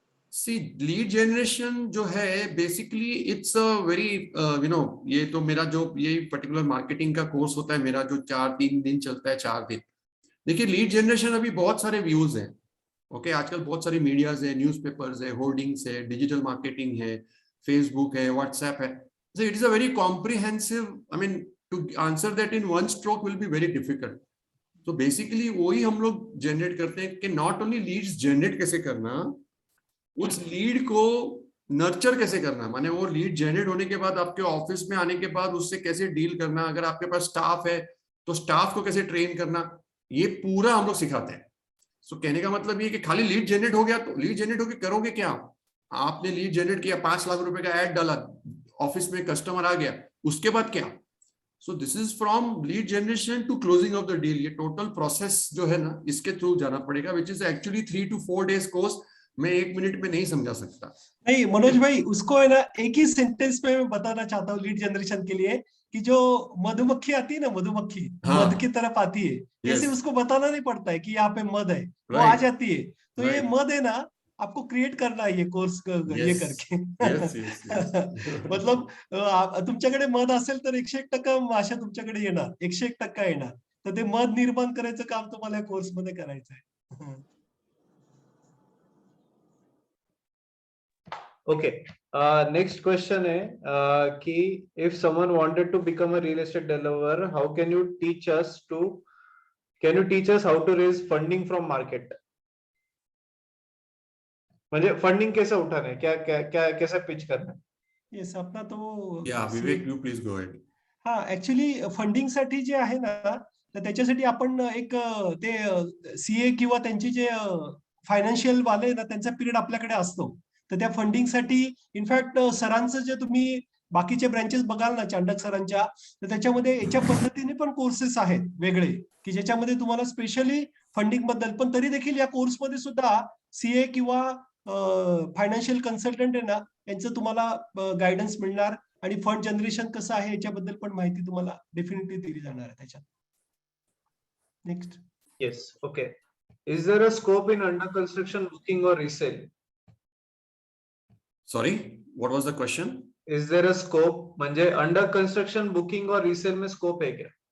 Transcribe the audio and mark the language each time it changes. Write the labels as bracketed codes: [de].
[hi] सी, lead generation जो है basically [en] it's a very [hi] ये तो मेरा जो ये पर्टिकुलर मार्केटिंग का कोर्स होता है मेरा, जो 3 दिन चलता है, 4 दिन. देखिए लीड जनरेशन अभी बहुत सारे व्यूज हैं. ओके, आजकल बहुत सारी मीडियाज है, न्यूज़पेपर्स है, होर्डिंग्स है, डिजिटल मार्केटिंग है, फेसबुक है, व्हाट्सएप है. [en] So it is a very comprehensive, I mean, to answer that in one stroke will be very difficult. [hi] So basically वही हम लोग जनरेट करते हैं कि [en] not only [hi] लीड्स जनरेट कैसे करना, उस लीड को नर्चर कैसे करना. माने वो लीड जनरेट होने के बाद आपके ऑफिस में आने के बाद उससे कैसे डील करना, अगर आपके पास स्टाफ है तो स्टाफ को कैसे ट्रेन करना, ये पूरा हम लोग सिखाते हैं. सो कहने का मतलब ये कि खाली लीड जनरेट हो गया तो लीड जनरेट होकर करोगे क्या? आपने लीड जनरेट किया, 5 लाख रुपए का ऐड डाला, ऑफिस में कस्टमर आ गया, उसके बाद क्या? [en] So this is from lead generation to closing of the deal. [hi] ये टोटल प्रोसेस जो है ना, इसके थ्रू जाना पड़ेगा, [en] which is actually 3 to 4 days [hi] course. मैं 1 मिनट में नहीं समझा सकता. नहीं मनोज भाई, उसको है ना एक ही सेंटेंस में मैं बताना चाहता हूँ लीड जनरेशन के लिए कि जो मधुमक्खी आती है ना, मधुमक्खी हाँ. मध की तरफ आती है, जैसे [en] Yes. [hi] उसको बताना नहीं पड़ता है कि यहाँ पे मध है, वो [en] Right. [hi] आ जाती है. तो ये [en] Right. [hi] मध है ना, आपको क्रिएट करना है ये कोर्स ये Yes. करके. [en] Yes, yes, yes. [mr] मतलब तुमच्याकडे मध असेल तर 101% माशा तुमच्याकडे येणार, 101% येणार. तर ते मध निर्माण करायचं काम तुम्हाला या कोर्स मध्ये करायचं आहे. [en] Okay, next question है कि if someone wanted to become a real estate developer, how can you teach us how to raise funding from market? [mr] म्हणजे [hi] फंडिंग कैसे उठाना है, क्या क्या क्या कैसे पिच करना है? येस, अपना तो [en] Yeah, Vivek, you please go ahead. [mr] हा, ऍक्च्युली फंडिंग साठी जे आहे ना, तर त्याच्यासाठी आपण एक ते सीए किंवा त्यांचे जे फायनान्शियल वाले ना, त्यांचा पिरियड आपल्याकडे असतो. तर त्या फंडिंग साठी इनफॅक्ट सरांचं जे तुम्ही बाकीचे ब्रँचेस बघाल ना चांडक सरांच्या, तर त्याच्यामध्ये याच्या पद्धतीने पण कोर्सेस आहेत वेगळे, की ज्याच्यामध्ये तुम्हाला स्पेशली फंडिंग बद्दल, पण तरी देखील या कोर्समध्ये सुद्धा सीए किंवा फायनान्शियल कन्सल्टंट आहे ना, यांचं तुम्हाला गायडन्स मिळणार आणि फंड जनरेशन कसं आहे याच्याबद्दल पण माहिती तुम्हाला डेफिनेटली दिली जाणार आहे त्याच्यात. [en] Next. Yes, okay. Is there a scope in under construction booking or resale? Sorry, what was the question? Is there a scope, म्हणजे under construction booking [hi] और [en] resale [hi] में [en] scope [hi] है क्या?